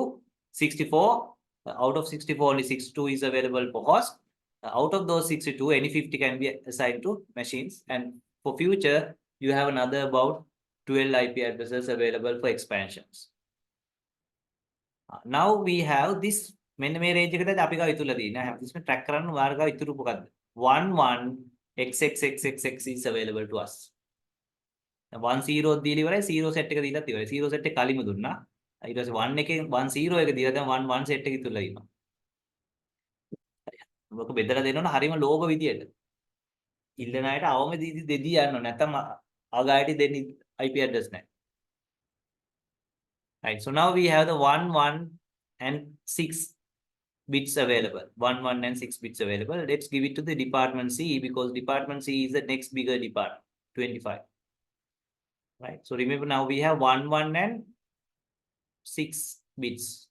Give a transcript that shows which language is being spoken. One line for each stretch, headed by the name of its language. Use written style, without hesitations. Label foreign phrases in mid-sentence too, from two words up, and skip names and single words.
English: Out of 64, only 62 is available for host. Out of those 62, any 50 can be assigned to machines. And for future, you have another about 12 IP addresses available for expansions. Now we have this.
Sinhala: මෙන්න මේ රේන්ජ් එකද අපි ගාව ඉතුරුලා තියෙනවා. හැමතිස්සෙම ට්‍රැක් කරන්න වාර ගාව ඉතුරු මොකද්ද?
English: 1 1 XXXXX is available to us.
Sinhala: 1 0 දීලා ඉවරයි 0 set එක දීලාත් ඉවරයි. 0 set එක කලින්ම දුන්නා. ඊට පස්සේ 1 එකෙන් 1 0 එක දීලා දැන් 1 1 set එක ඉතුරුලා ඉන්නවා. මොකද බෙදලා දෙනවනේ හරිම ලෝභ විදියට. ඉල්ලන අයට අවම දෙදී යනවා. නැත්තම් අගායට දෙන්නේ
English: IP address
Sinhala: නැහැ.
English: Right. So now we have the 1 1 and 6 bits available. 1, 1 and 6 bits available. Let's give it to the department C because department C is the next bigger department, 25. Right. So remember now we have 1, 1 and 6 bits.